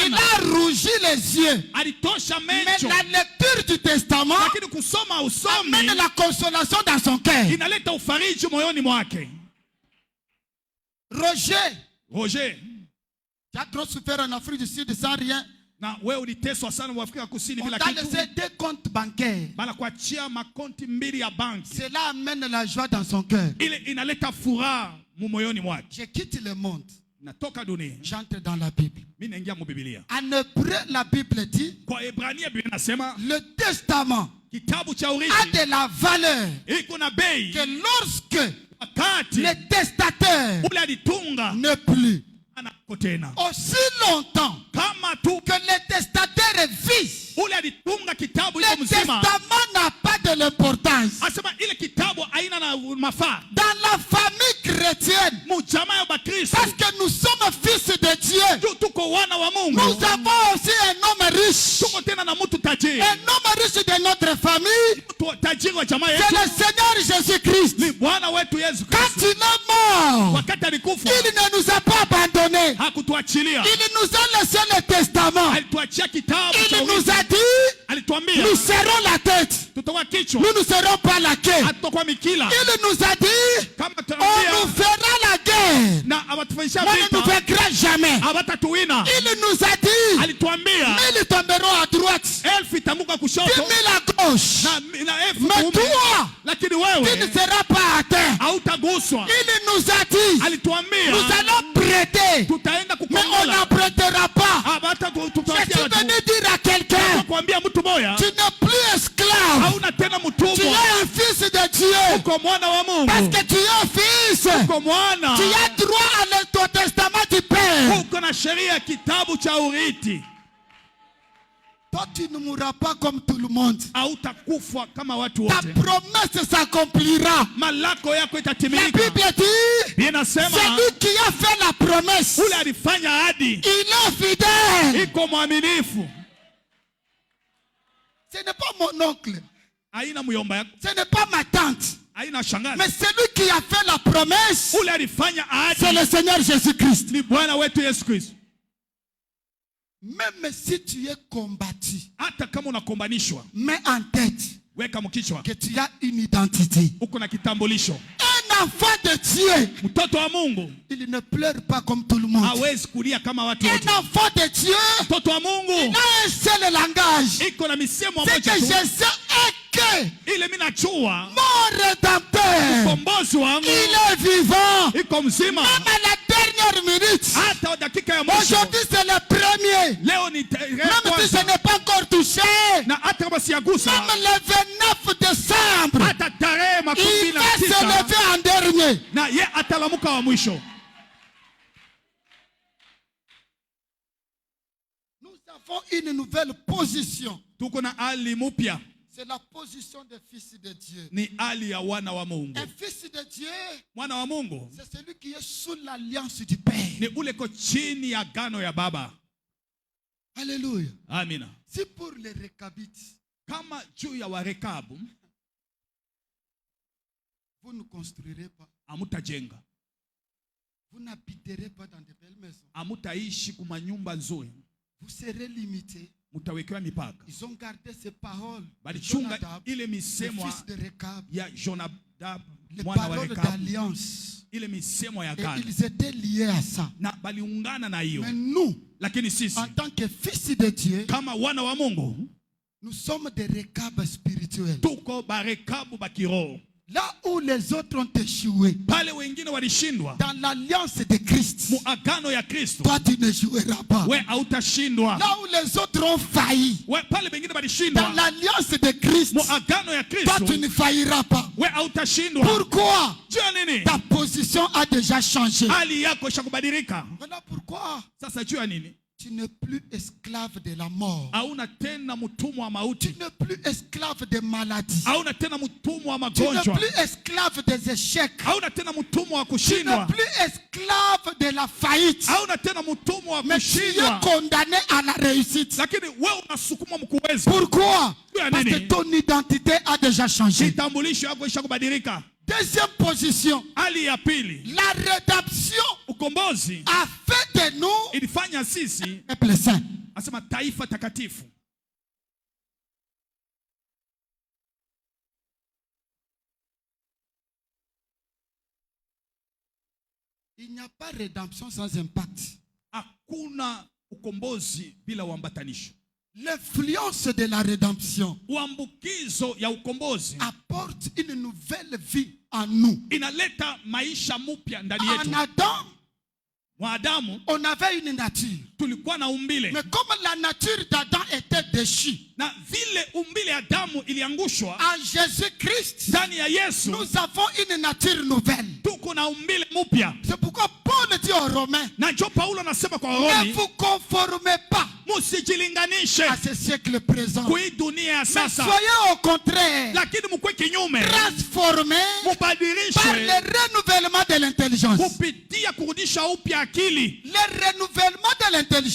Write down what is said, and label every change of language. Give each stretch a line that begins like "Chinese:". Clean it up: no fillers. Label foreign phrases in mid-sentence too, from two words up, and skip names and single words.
Swahili: kana,
French: a rougi les yeux.
Swahili: alitosha
French: Mais
Swahili: mecho,
French: la lecture du testament
Swahili: lakini kusoma usomi
French: amène la consolation dans son cœur.
Swahili: inaleta ufariji moyoni mwake.
French: Roger, tu as trop souffert en Afrique du Sud sans rien.
Swahili: na wewe uliteswa sana wa Afrika Kusini
French: On
Swahili: bila
French: t'a
Swahili: kitu.
French: laissé 2 comptes bancaires.
Swahili: Banakuachia makonti mbili ya banki.
French: Cela amène la joie dans son cœur.
Swahili: Ile inaleta furaha moyoni mwake.
French: Je quitte le monde.
Swahili: Natoka dunia,
French: J'entre dans la Bible.
Swahili: mimi naingia mu Biblia.
French: En hébreu, la Bible dit,
Swahili: Kwa Ebrania Biblia inasema
French: le testament
Swahili: kitabu cha
French: a
Swahili: urithi
French: de la valeur
Swahili: iko na bei
French: que lorsque
Swahili: wakati
French: le testateur
Swahili: ule alitunga
French: n'est plus.
Swahili: anako tena.
French: Aussi longtemps
Swahili: Kama tu
French: que le testateur vit,
Swahili: ule alitunga kitabu
French: le
Swahili: iko mzima,
French: testament n'a pas de l'importance.
Swahili: asema ile kitabu haina na mafaa.
French: Dans la famille chrétienne,
Swahili: Mujama ya Bakristo,
French: parce que nous sommes fils de Dieu,
Swahili: tu tuko wana wa Mungu,
French: nous avons aussi un homme riche.
Swahili: tuko tena na mtu tajiri.
French: Un homme riche de notre famille,
Swahili: Mtu tajiri wa jamaa
French: c'est
Swahili: yetu
French: le Seigneur Jésus-Christ.
Swahili: ni Bwana wetu Yesu
French: Quand
Swahili: Kristo.
French: il est mort,
Swahili: Wakati alikufa
French: il ne nous a pas abandonnés.
Swahili: hakutuachilia,
French: Il nous a laissé le testament.
Swahili: alituachia kitabu cha
French: Il nous
Swahili: urithi.
French: a dit,
Swahili: Alituambia
French: nous serons la tête,
Swahili: tutakuwa kichwa,
French: nous ne serons pas la queue.
Swahili: hatutakuwa mikila.
French: Il nous a dit,
Swahili: Kama
French: on
Swahili: tunaambia
French: nous fera la guerre,
Swahili: na abatufanyisha
French: on ne nous
Swahili: vita
French: vaincra jamais.
Swahili: abatatuwina.
French: Il nous a dit,
Swahili: Alituambia
French: 1000 tomberont à droite,
Swahili: 1000 itamuka 10 kushoto
French: 000 à gauche.
Swahili: na 1000
French: Mais
Swahili: kuume,
French: toi,
Swahili: lakini
French: tu ne
Swahili: wewe
French: seras pas atteint.
Swahili: hautaguswa.
French: Il nous a dit,
Swahili: Alituambia
French: nous allons prêter,
Swahili: tutaenda
French: mais on
Swahili: kukongola,
French: n'apprêtera pas.
Swahili: abata
French: Je
Swahili: tutawatia
French: suis
Swahili: watu.
French: venu dire à quelqu'un,
Swahili: Kuambia mtu moya
French: tu n'es plus esclave,
Swahili: hauna tena
French: tu
Swahili: mtumwa,
French: es un fils de Dieu.
Swahili: uko mwana wa
French: Parce
Swahili: Mungu,
French: que tu es fils,
Swahili: uko mwana,
French: tu as droit à ton testament du Père.
Swahili: uko na sheria ya kitabu cha urithi.
French: Toi, tu ne mourras pas comme tout le monde.
Swahili: Hautakufa kama watu
French: Ta
Swahili: wote,
French: promesse s'accomplira.
Swahili: malako yako
French: La
Swahili: itatimilika.
French: Bible dit,
Swahili: Biblia inasema
French: celui qui a fait la promesse,
Swahili: ule alifanya ahadi,
French: il est fidèle.
Swahili: iko mwaminifu.
French: Ce n'est pas mon oncle,
Swahili: Haina muyomba yako,
French: ce n'est pas ma tante,
Swahili: haina shangazi.
French: mais celui qui a fait la promesse,
Swahili: Ule alifanya
French: c'est
Swahili: ahadi
French: le Seigneur Jésus-Christ.
Swahili: ni Bwana wetu Yesu Kristo.
French: Même si tu es combattu,
Swahili: Hata kama unakombanishwa,
French: mets en tête
Swahili: weka mkichwa,
French: que tu as une identité.
Swahili: uko na kitambulisho.
French: Un enfant de Dieu,
Swahili: Mtoto wa Mungu
French: il ne pleure pas comme tout le monde.
Swahili: hawezi kulia kama watu wote.
French: Un enfant de Dieu,
Swahili: Mtoto wa Mungu
French: il a un seul langage.
Swahili: iko na misemo
French: Ce que
Swahili: moja
French: je
Swahili: tu.
French: sais est que
Swahili: Ile mimi najua
French: mon rédempteur,
Swahili: kombozi wangu
French: il est vivant.
Swahili: iko mzima.
French: Même à la dernière minute.
Swahili: Hata dakika ya mwisho,
French: Aujourd'hui, c'est le premier.
Swahili: leo ni tarehe
French: Même si
Swahili: kwanza,
French: ce n'est pas encore touché.
Swahili: na hata kama siagusa,
French: Même le 29 décembre,
Swahili: hata tarehe il va se 29
French: lever en dernier.
Swahili: mulamuka wa mwisho.
French: Nous avons une nouvelle position.
Swahili: Tuko na hali mupya.
French: C'est la position des fils de Dieu.
Swahili: Ni hali ya wana wa Mungu.
French: Un fils de Dieu,
Swahili: Mwana wa Mungu
French: c'est celui qui est sous l'alliance du Père.
Swahili: ni ule ko chini ya gano ya Baba.
French: Alléluia.
Swahili: Amina.
French: Si pour les Récabites,
Swahili: Kama juu ya Warekabu,
French: vous ne construirez pas,
Swahili: amutajenga.
French: vous n'habiterez pas dans de belles maisons,
Swahili: Amutaishi kumanyumba nzuri.
French: vous serez limités.
Swahili: Mutawekewa mipaka.
French: Ils ont gardé ces paroles de
Swahili: Balichunga Jonadab, ile
French: le
Swahili: misemo
French: fils de Récab,
Swahili: ya Jonadab,
French: les
Swahili: mwana wa
French: paroles
Swahili: Rekabu.
French: d'alliance.
Swahili: Ile misemo ya
French: Et
Swahili: gano.
French: ils étaient liés à ça.
Swahili: Na baliungana na hiyo.
French: Mais nous,
Swahili: Lakini sisi
French: en tant que fils de Dieu,
Swahili: kama wana wa Mungu
French: nous sommes des Récabs spirituels.
Swahili: tuko barekabu bakiro.
French: Là où les autres ont échoué,
Swahili: Pale wengine walishindwa
French: dans l'alliance de Christ,
Swahili: mu agano ya Kristo,
French: toi tu ne joueras pas.
Swahili: we hautashindwa.
French: Là où les autres ont failli,
Swahili: We pale wengine
French: dans
Swahili: walishindwa
French: l'alliance de Christ,
Swahili: mu agano ya
French: toi tu
Swahili: Kristo,
French: ne failliras pas.
Swahili: we hautashindwa.
French: Pourquoi?
Swahili: Jua nini?
French: Ta position a déjà changé.
Swahili: Hali yako ishakubadilika.
French: Voilà pourquoi
Swahili: Sasa jua nini?
French: tu n'es plus esclave de la mort.
Swahili: Hauna tena mtumwa wa mauti.
French: Tu n'es plus esclave des maladies.
Swahili: Hauna tena mtumwa wa
French: Tu n'es
Swahili: magonjwa.
French: plus esclave des échecs.
Swahili: Hauna tena mtumwa wa
French: Tu n'es
Swahili: kushindwa.
French: plus esclave de la faillite.
Swahili: Hauna tena mtumwa wa
French: Mais tu es
Swahili: kushindwa.
French: condamné à la réussite.
Swahili: Lakini wewe unasukumwa mkuweza.
French: Pourquoi?
Swahili: Jua
French: Parce que
Swahili: nini?
French: ton identité a déjà changé.
Swahili: Kitambulisho yako ishakubadilika.
French: Deuxième position,
Swahili: Hali ya pili,
French: la rédemption
Swahili: ukombozi
French: a fait de nous
Swahili: ilifanya sisi
French: un peuple saint.
Swahili: asema taifa takatifu.
French: Il n'y a pas de rédemption sans impact.
Swahili: Hakuna ukombozi bila uambatanisho.
French: L'influence de la rédemption
Swahili: Uambukizo ya ukombozi
French: apporte une nouvelle vie en nous.
Swahili: inaleta maisha mupya ndani
French: En
Swahili: yetu. Adam, Mwanadamu
French: on avait une nature.
Swahili: tulikuwa na umbile,
French: Mais comme la nature d'Adam était déchue,
Swahili: na vile umbile ya damu iliangushwa
French: en Jésus-Christ,
Swahili: ndani ya Yesu,
French: nous avons une nature nouvelle.
Swahili: tuko na umbile mupya.
French: C'est pourquoi Paul dit aux Romains,
Swahili: Na njo Paulo anasema kwa
French: ne
Swahili: Warumi,
French: vous conformez pas
Swahili: musijilinganishe
French: à ce siècle présent.
Swahili: kui dunia ya
French: Mais
Swahili: sasa,
French: soyez au contraire
Swahili: lakini mkwe kinyume,
French: transformés par
Swahili: mubadilishwe
French: le renouvellement de l'intelligence.
Swahili: kupitia kurudisha upya akili.
French: Le renouvellement de l'intelligence,